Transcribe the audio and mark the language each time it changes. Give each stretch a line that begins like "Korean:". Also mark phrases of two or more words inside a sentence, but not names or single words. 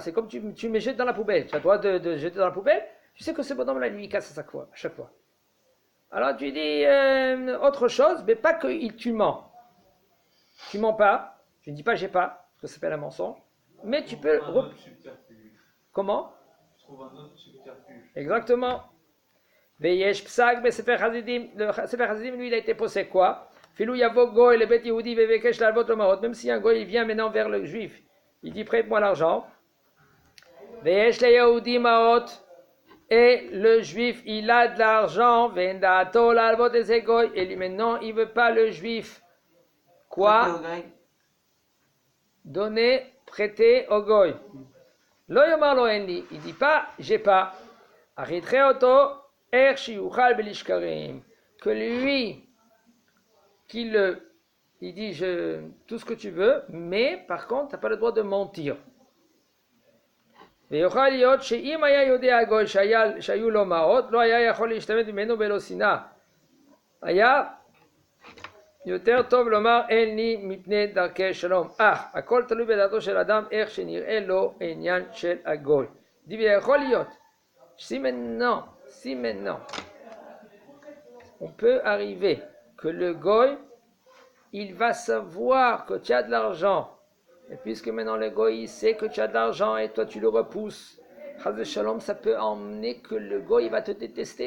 French: C'est comme tu me jettes dans la poubelle. Tu as le droit de jeter dans la poubelle. Tu sais que ce bonhomme-là, lui, il casse à chaque fois. Alors tu dis autre chose, mais pas que tu mens. Tu mens pas. Je ne dis pas j'ai pas, parce que ça s'appelle un mensonge. Mais tu peux. Comment? Je trouve un autre subterfuge. Exactement.
Hebrew: ויש פסק בספר חסידים.
French: Le Sefer Hasidim, lui, il a été posé quoi?
Hebrew: אפילו יבוא גוי לבית יהודי ומבקש ללוות מעות.
French: Même si un goy il vient maintenant vers le juif, il dit prête-moi l'argent.
Hebrew: ויש ליהודי מעות.
French: Et le juif, il a de l'argent, et lui maintenant, il ne veut pas le juif. Quoi? Donner, prêter au goy.
Hebrew: לא יאמר לו אין לי,
French: il dit pas, j'ai pas. Que lui, il dit tout ce que tu veux, mais par contre, tu n'as pas le droit de mentir.
Hebrew: ויוכל להיות שאם היה יודע הגוי שהיו לו מעות, לא היה יכול להשתמט ממנו בלא שנאה. היה יותר טוב לומר אין לי מפני דרכי שלום. הכל תלוי בדעתו של אדם, איך שנראה לו עניין של הגוי. ויכול להיות,
French: si maintenant, on peut arriver que le goy, il va savoir que tu as de l'argent, et puisque maintenant le goy sait que tu as de l'argent et toi tu le repousses,
Hebrew: חס ושלום,
French: ça peut emmener que le goy va te détester.